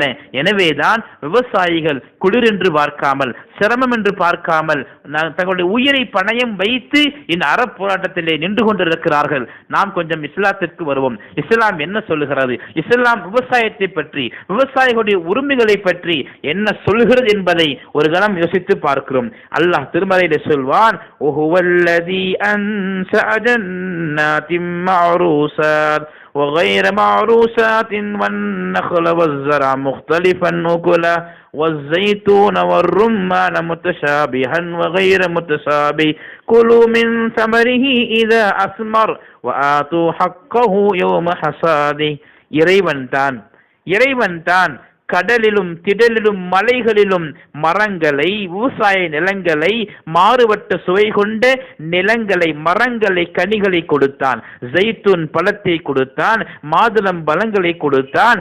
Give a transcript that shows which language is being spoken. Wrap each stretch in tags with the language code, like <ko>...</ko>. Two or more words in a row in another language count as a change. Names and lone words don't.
<ta>எனவேதான் விவசாயிகள் குளிர் என்று பார்க்காமல், சிரமம் என்று பார்க்காமல் தங்களுடைய உயிரை பணயம் வைத்து இந்த அறப்போராட்டத்திலே நின்று கொண்டிருக்கிறார்கள். நாம் கொஞ்சம் இஸ்லாத்திற்கு வருவோம். இஸ்லாம் என்ன சொல்லுகிறது? இஸ்லாம் விவசாயத்தை பற்றி, விவசாயிகளுடைய உரிமைகளை பற்றி என்ன சொல்லுகிறது என்பதை ஒரு கணம் யோசித்து பார்க்கிறோம். அல்லாஹ் திருமறையிலே சொல்வான்,</ta> <ar>جنات معروسات وغير معروسات والنخل والزرع مختلفا أكله والزيتون والرمان متشابها وغير متشابه كلوا من ثمره إذا أثمر وآتوا حقه يوم حصاده.</ar> <ta>இறைவன் தான் கடலிலும் திடலிலும் மலைகளிலும் மரங்களை, விவசாய நிலங்களை, மாறுபட்ட சுவை கொண்ட நிலங்களை, மரங்களை, கனிகளை கொடுத்தான். ஜெய்தூன் பழத்தை கொடுத்தான், மாதுளம் பழங்களை கொடுத்தான்.</ta>